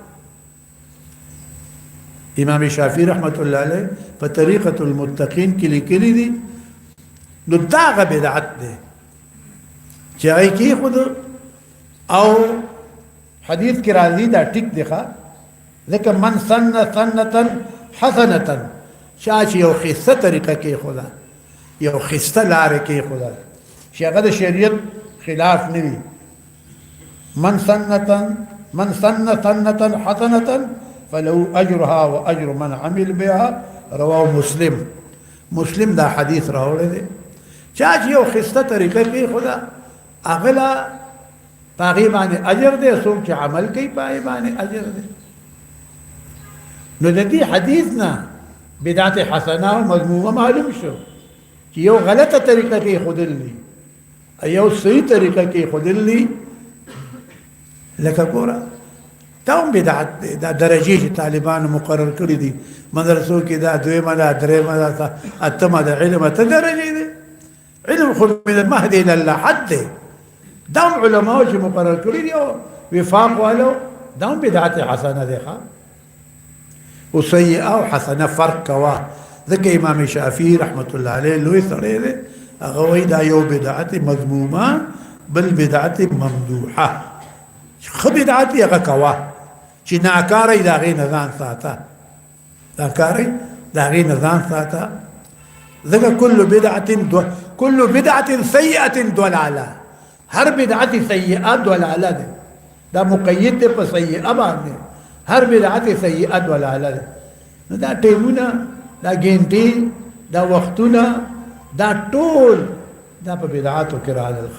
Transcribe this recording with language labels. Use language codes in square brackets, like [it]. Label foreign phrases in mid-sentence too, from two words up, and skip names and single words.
[ps] امام شافعي [ar] رحمت الله علیه [ps] په طریقة المتقین کې لیکلي دي نو دا هغه بدعت دی چې هغه کېښود او حدیث کې راځي دا ټیک دی ښه. ځکه [ar] من سن سنة حسنة [ps] چا چې یو ښایسته طریقه کېښوده یو ښایسته لارې کېښوده چې هغه د شریعت خلاف نه وي. [ar] من سن سنة حسنة فله أجرها وأجر من عمل بها رواه مسلم. [ps] مسلم دا حدیث راوړی دی. چا چې یو ښایسته طریقه کېښوده هغه له په هغې باندې اجر دی، څوک چې عمل کوي په هغې باندې اجر دی. نو د دې حدیث نه بدعت حسنه او مذمومه معلوم شو چې یو غلطه طریقه کېښودل دي یو صحیح طریقه کېښودل دي. لکه ګوره دا هم بدعت دی، دا درجې چې طالبانو مقرر کړي دي مدرسو کې، دا دویمه ده درېیمه ده اتمه ده علم اته درجې دی. علم خو [ar] من المهد الى اللحد [ps] دی. دا هم علماو چې مقرر کړي دي او وفاق والو دا هم بدعت حسنه دی ښه. او سیئه او حسنه فرق کوه. ځکه امام شافعي [ar] رحمت الله علیه [ps] لوی سړی دی، هغه وایي دا یو بدعت مذمومه بل بدعت ممدوحه. ښه بدعت یې هغه کوه چې ناکاره یې د هغې نه ځان ساته، ناکاره یې د هغې نه ځان ساته. ځکه [ar] كل بدعة سیئة ضلاله، [ps] هر بدعت سیئه ضلاله دی. دا مقید دی په سیئه باندې، هر بدعت سیئه ضلاله دی. نو دا ټیمونه دا ګنټې دا وختونه دا ټول دا په بدعاتو کې راغلل ښه.